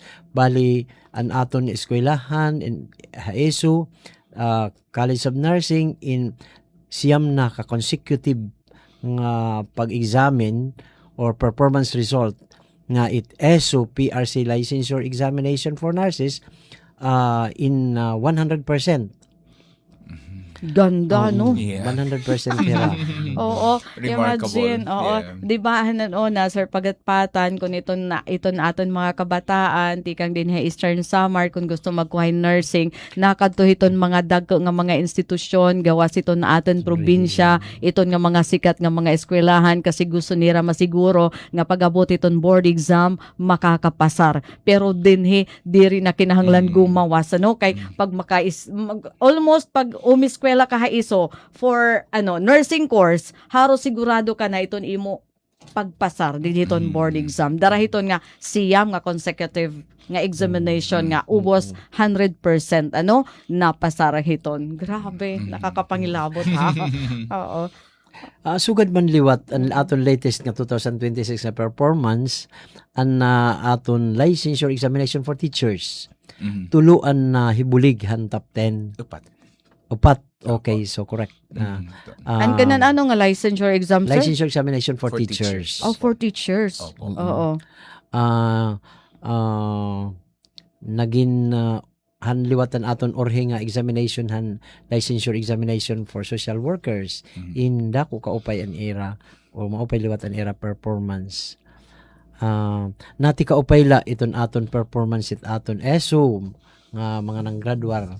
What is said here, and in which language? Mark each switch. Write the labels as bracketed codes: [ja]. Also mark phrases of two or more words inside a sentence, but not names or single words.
[war] Bali an aton eskwelahan in ESO, College of Nursing in siyam na ka consecutive nga pag-examine or [en] performance result [war] nga it ESO PRC [en] licensure examination for nurses [war] in 100%. [tl] Ganda, no? [war] 100% pera. Oo, [en] Remarkable. imagine, oo. Yeah. [war] Di ba, na sir, pagatpatan, kung ito aton mga kabataan, tikang din Eastern Samar, kung gusto magkuhay nursing, nakadto iton mga dagko nga mga institusyon, gawas ito na aton probinsya, iton nga mga sikat nga mga eskwelahan, kasi gusto nira masiguro, nga pag-abot iton [en] board exam, [war] makakapasar. Pero dinhi, diri na kinahanglan gumawas, kay pag almost pag umiskwela ka iso for [en] nursing course, [war] haro sigurado ka na iton imo pagpasar diton [en] board exam. [war] Darahiton nga siyam nga consecutive nga examination nga ubos 100% napasar hiton. Grabe, nakakapangilabot ha. Oo. Sugad man liwat ang aton latest nga 2026 na performance ang aton [en] licensure examination for teachers. [war] Tuluan na hibulig han top 10. Upat. [en] Okay, so correct. [war] Ang ganan nga [en] licensure exam, [war] sir? [en] Licensure examination for For teachers. Oh, for teachers. [tl] Opo. [war] Oo. Naging hanliwatan aton orhe nga examination han [en] licensure examination for social workers [war] in dako kaupay an era o maupay liwat an era performance. Nati kaupay la iton aton performance it aton ESO nga mga nanggraduar.